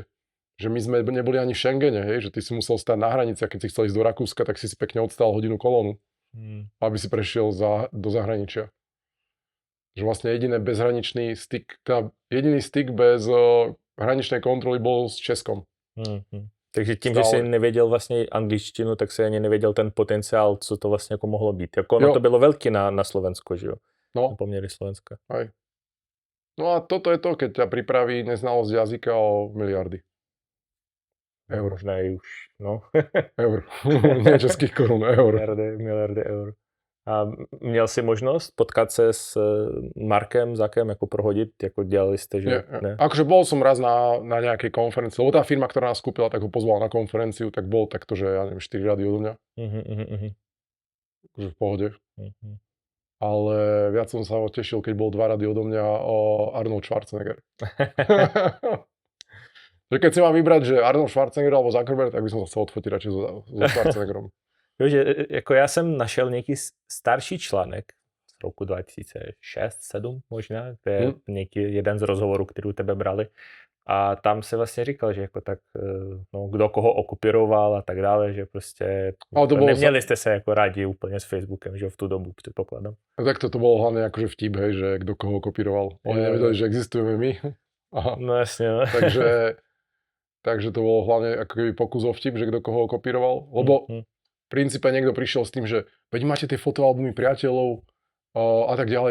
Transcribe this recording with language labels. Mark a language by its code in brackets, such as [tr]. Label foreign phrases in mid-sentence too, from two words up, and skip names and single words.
[sk] Že my sme neboli ani v Schengene, hej, že ty si musel stať na hranici a keď si chcel ísť do Rakúska, tak si pekne odstál hodinu kolónu, aby si prešiel do zahraničia. Že vlastne jediný styk bez hraničnej kontroly bol s Českom. [cs] Takže tím, že jsi nevěděl vlastně angličtinu, tak si ani nevěděl ten potenciál, co to vlastně jako mohlo být. Jako ono to bylo velký na Slovensko, že jo? No. Poměry Slovenska. [sk] Aj. No a toto je to, keď ťa pripraví neznalosť jazyka o miliardy. Eur. [cs] Možná i už, no. Eur. Ne českých korun, eur. Miliardy eur. A měl jsi možnost potkat se s Markem Zuckerbergem, jako prohodit, jako dělali jste, že ne? [sk] Akože bol som raz na nejakej konferencii, lebo tá firma, ktorá nás kúpila, tak ho pozvala na konferenciu, tak bol takto, že ja neviem, 4 rady odo mňa. Akože v pohode. Ale viac som sa tešil, keď bol 2 rady odo mňa o Arnold Schwarzenegger. Že keď si mám vybrať, že Arnold Schwarzenegger alebo Zuckerberg, tak by som sa chcel odfotiť radšej so Schwarzeneggerom. [cs] Jo, že jako já jsem našel nějaký starší článek z roku 2006-2007 možná, to je nějaký jeden z rozhovorů, který u tebe brali. A tam se vlastně říkal, že jako tak, no, kdo koho okupiroval a tak dále, že prostě neměli jste se jako rádi úplně s Facebookem, že v tu dobu předpokládám. [sk] A tak to bolo hlavne akože vtip, hej, že [cs] kdo koho [sk] kopíroval. Oni nevedeli, že existujeme my. Aha. [cs] No jasně. No. [sk] Takže to bolo hlavne ako keby pokus o vtip, že [cs] kdo koho [sk] kopíroval. Lebo v princípe niekto prišiel s tým, že veď máte tie fotoalbumy priateľov a tak ďalej.